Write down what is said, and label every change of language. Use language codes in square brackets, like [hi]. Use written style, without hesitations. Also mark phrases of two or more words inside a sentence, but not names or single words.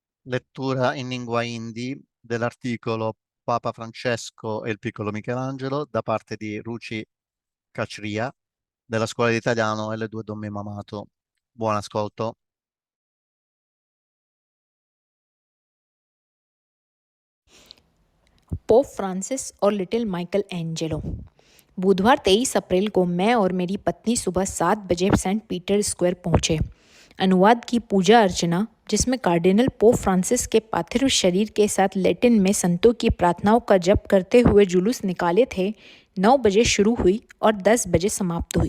[it] Lettura in lingua hindi dell'articolo Papa Francesco e il piccolo Michelangelo da parte di Ruci Cacria della Scuola di Italiano L2 Don Mimo Amato. Buon ascolto. [hi] पोप फ्रांसिस और लिटिल माइकल एंजेलो। बुधवार 23 अप्रैल को मैं और मेरी पत्नी सुबह 7 बजे सेंट पीटर स्क्वायर पहुंचे। अनुवाद की पूजा अर्चना, जिसमें कार्डिनल पोप फ्रांसिस के पार्थिव शरीर के साथ लैटिन में संतों की प्रार्थनाओं का जप करते हुए जुलूस निकाले थे, 9 बजे शुरू हुई और 10 बजे समाप्त हुई।